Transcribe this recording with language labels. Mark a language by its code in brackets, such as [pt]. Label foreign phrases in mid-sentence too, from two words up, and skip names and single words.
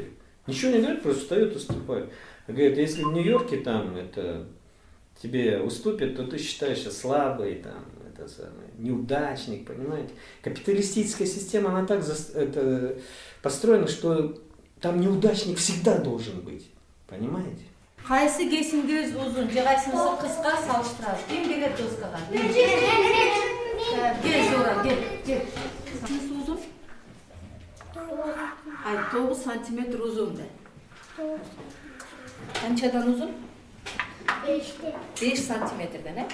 [ru] Ничего не говорят, просто встают и уступают. Говорит, если в Нью-Йорке там тебе уступят, то ты считаешься слабый, там, неудачник, понимаете? Капиталистическая система, она так построена, что там неудачник всегда должен быть, понимаете? [ky] Кайсы кесиңиз узун, же кайсынысы кыска салыштырабыз. Ким келет доскага? Кел Зора, кел. Кайсынысы узун? 9 сантиметр узун да. Канчадан узун? 5 сантиметрден, э?